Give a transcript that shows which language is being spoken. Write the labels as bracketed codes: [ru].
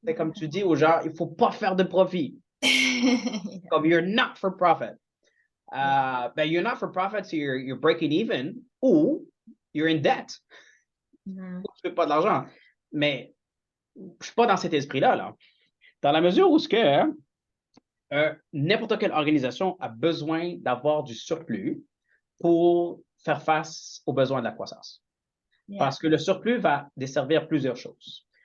[fr] C'est comme tu dis aux gens, il ne faut pas faire de profit. [en] Comme you're not for profit. Ben, you're not for profit, so you're breaking even ou you're in debt. [fr] Tu ne fais pas de l'argent. Mais je ne suis pas dans cet esprit-là. Là. Dans la mesure où n'importe quelle organisation a besoin d'avoir du surplus pour faire face aux besoins de la croissance. [en] Yeah. [fr] Parce que le surplus va desservir plusieurs choses.